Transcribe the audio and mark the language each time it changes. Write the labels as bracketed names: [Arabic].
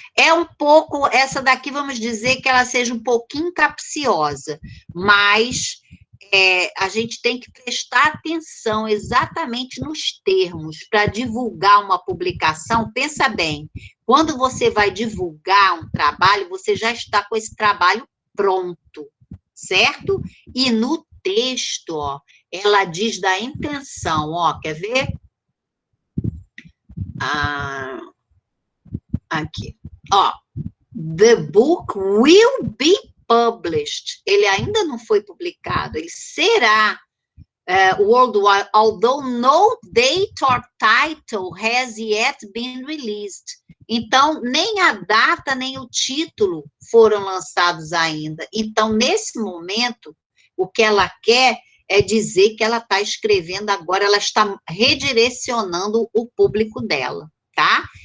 [Portuguese] É um pouco, essa daqui, vamos dizer que ela seja um pouquinho capciosa, mas a gente tem que prestar atenção exatamente nos termos para divulgar uma publicação. Pensa bem, quando você vai divulgar um trabalho, você já está com esse trabalho pronto, certo? E no texto, ó, ela diz da intenção, ó, quer ver? Aqui, ó, [English] the book will be published. [Portuguese] Ele ainda não foi publicado, ele será [English] worldwide, although no date or title has yet been released. [Portuguese] Então, nem a data, nem o título foram lançados ainda. Então, nesse momento, o que ela quer é dizer que ela está escrevendo agora, ela está redirecionando o público dela, tá?